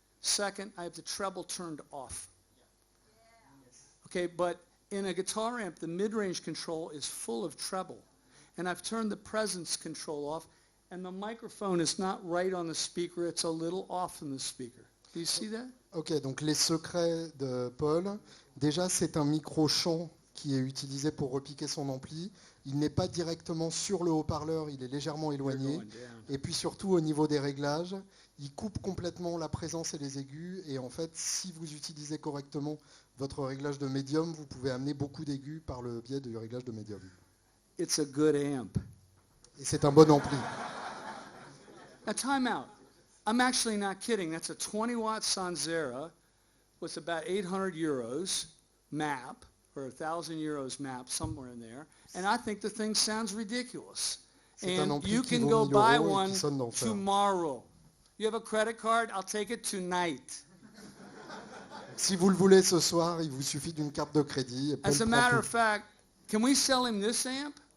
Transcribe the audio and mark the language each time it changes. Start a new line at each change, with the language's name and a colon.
English: Second, I have the treble turned off. Okay, but in a guitar amp, the mid-range control is full of treble. And I've turned the presence control off, and the microphone is not right on the speaker. It's a little off in the speaker. Do you see that?
French: Ok, donc les secrets de Paul. Déjà, c'est un micro-champ qui est utilisé pour repiquer son ampli. Il n'est pas directement sur le haut-parleur, il est légèrement éloigné. Et puis surtout, au niveau des réglages, il coupe complètement la présence et les aigus. Et en fait, si vous utilisez correctement votre réglage de médium, vous pouvez amener beaucoup d'aigus par le biais du réglage de médium.
English: It's a good amp.
French: Et c'est un bon ampli.
English: Now, time out. I'm actually not kidding. That's a 20-watt Sanzera with about 800 euros map, or 1,000 euros map, somewhere in there. And I think the thing sounds ridiculous. And you can go buy one tomorrow. You have a credit card? I'll take it tonight.
French: Si vous le voulez ce soir, il vous suffit d'une carte de crédit.
English: As a matter of fact, can we sell him this amp?